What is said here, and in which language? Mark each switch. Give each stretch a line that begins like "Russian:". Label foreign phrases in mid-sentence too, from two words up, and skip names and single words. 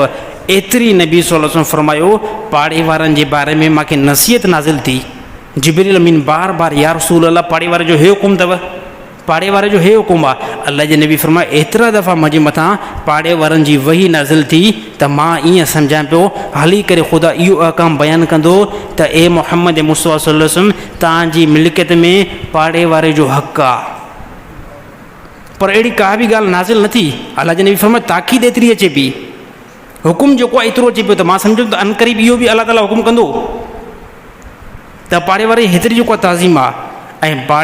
Sindhi: एतिरी नबी
Arabic: صلى الله عليه وسلم
Sindhi: फरमायो पाड़े वारनि जे बारे में मूंखे नसीहत नाज़िल थी। जिब्रील अमीन बार बार
Arabic: يا رسول الله
Sindhi: पाड़े वारे जो हे हुकुम अथव, पाड़े वारे जो हे हुकुम आहे। अल्लाह जे नबी फरमायो एतिरा दफ़ा मुंहिंजे मथां पाड़े वारनि जी वही नाज़िल थी त मां ईअं सम्झां पियो हली करे ख़ुदा इहो अहकाम बयानु कंदो त ए मुहम्मद मुस्तफ़ा
Arabic: صلى الله عليه وسلم
Sindhi: तव्हांजी मिल्कियत में पाड़े वारे जो हक़ आहे। पर अहिड़ी का बि ॻाल्हि नाज़िल न थी। अल्लाह जे नबी फरमायो ताक़ीद एतिरी अचे पई, हुकुम जेको आहे एतिरो अचे पियो त मां सम्झो त अनक़रीब इहो बि अल्लाह ताला हुकुम कंदो त पाड़े वारे हेतिरी जेको आहे ताज़ीम आहे।